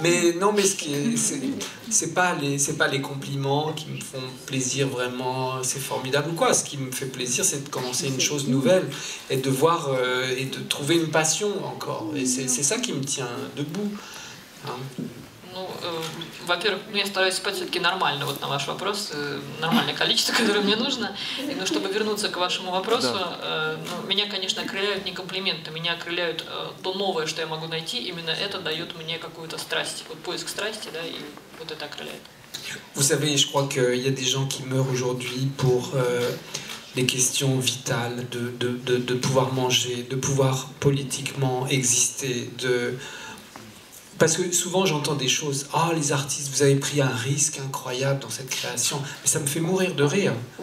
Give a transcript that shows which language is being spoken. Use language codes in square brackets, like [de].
[fr] Mais non, mais c'est pas les compliments qui me font plaisir vraiment, c'est formidable ou quoi. Ce qui me fait plaisir, c'est de commencer une chose nouvelle et de voir et de trouver une passion encore. Et c'est ça qui me tient debout. Hein. [ru] Ну, во-первых, я стараюсь спать все-таки нормально, вот на ваш вопрос, нормальное количество, которое мне нужно. Но чтобы вернуться к вашему вопросу, меня, конечно, окрыляют не комплименты, меня окрыляют то новое, что я могу найти, именно это дает мне какую-то страсть, вот поиск страсти, да, и вот это окрыляет. [fr] Vous savez, je crois qu'il y a des gens qui meurent aujourd'hui pour les questions vitales de pouvoir manger, de pouvoir politiquement exister, Parce que souvent j'entends des choses, les artistes, vous avez pris un risque incroyable dans cette création, mais ça me fait mourir de rire.